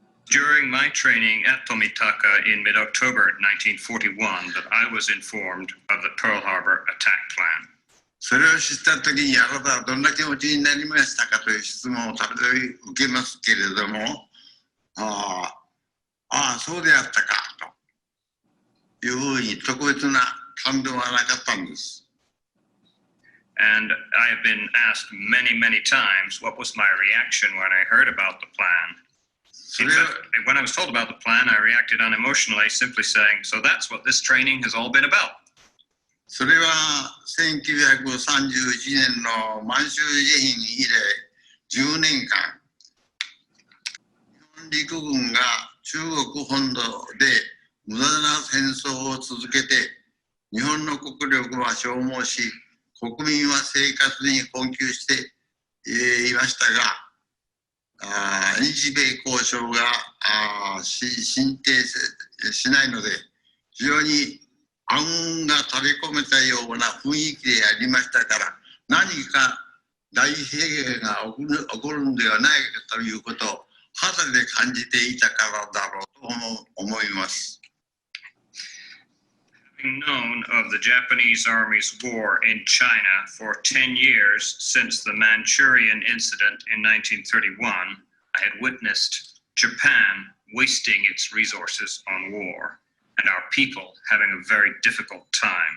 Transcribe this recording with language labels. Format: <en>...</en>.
<en>During my training at Tomitaka in mid-October 1941 that I was informed of the Pearl Harbor attack plan.</en> <ja>それを知った時にあなたはどんな気持ちになりましたかという質問をたびたび受けますけれども、そうであったかというふうに特別な感動はなかったんです。</ja> <en>And I have been asked many, many times what was my reaction when I heard about the plan. In fact, when I was told about the plan, I reacted unemotionally, simply saying, so that's what this training has all been about.</en> <ja>それは1931年の満州事変以来10年間、日本陸軍が中国本土で無駄な戦争を続けて、日本の国力は消耗し、国民は生活に困窮していましたが、日米交渉が進展しないので、非常に暗雲が垂れ込めたような雰囲気でありましたから、何か大平原が起こるのではないかということを肌で感じていたからだろうと思います。</ja> <en>Having known of the Japanese Army's war in China for 10 years since the Manchurian incident in 1931, I had witnessed Japan wasting its resources on war and our people having a very difficult time.</en>